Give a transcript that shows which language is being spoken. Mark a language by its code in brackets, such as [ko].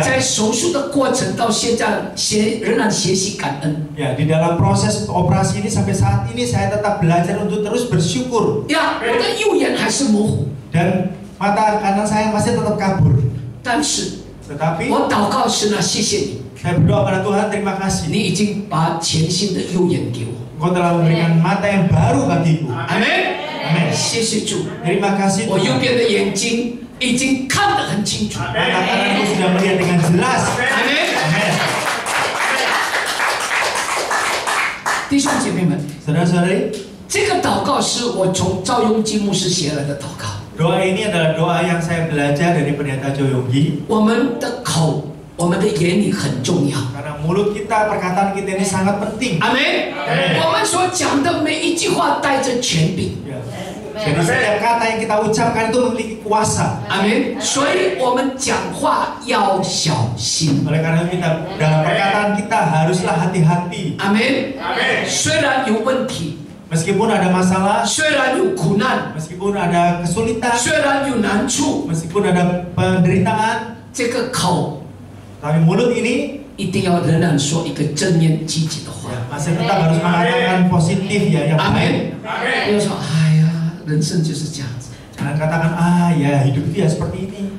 [zh] 在手术的过程到现在仍然学习感恩。 [id] Ya, di dalam proses operasi ini sampai saat ini saya tetap belajar untuk terus bersyukur. [zh] 呀，我的右眼还是模糊， [id] Dan mata kanan saya masih tetap kabur. [zh] 但是 [id] Tetapi [zh] 我祷告神啊，谢谢你， [id] saya berdoa pada Tuhan, terima kasih. [zh] 你已经把全新的右眼给我。 [id] Engkau telah memberikan mata yang baru bagiku. 阿门， Amin. [zh] 谢谢主， [id] Terima kasih [zh] 我右 [id] Tuhan. [zh] 边的眼睛已经看得很清楚。 [id] Mata kananku sudah melihat dengan jelas. 阿门。 Amin. [zh] 弟兄姐妹们， [id] Saudara-saudari, [zh] 这个祷告是我从赵雍基牧师写来的祷告。 [id] doa ini adalah doa yang saya belajar dari pendeta Chow Yong Gi. [zh] 我们的口，我们的言语很重要。 [id] Karena mulut kita, perkataan kita ini sangat penting. 阿门。 [zh] 我们所讲的每一句话带着权柄。 Ya. [id] Jadi setiap kata yang kita ucapkan itu memiliki kuasa. [zh] 阿门。所以我们讲话要小心。 [id] Oleh karena itu kita dalam perkataan kita haruslah hati-hati. [zh] 阿门。虽然有问题， [id] Meskipun ada masalah, [zh] 虽然有苦难， [id] meskipun ada kesulitan, [zh] 虽然有难处， [id] meskipun ada penderitaan, [zh] 这个口 [id] tapi mulut ini [zh] 一定要仍然说一个正面积极的话。 [id] masih tetap harus mengatakan positif ya, yang 阿 baik. 门。 [zh] 不要说哎呀，人生就是这样子。 [id] Jangan katakan ya hidup itu ya seperti ini.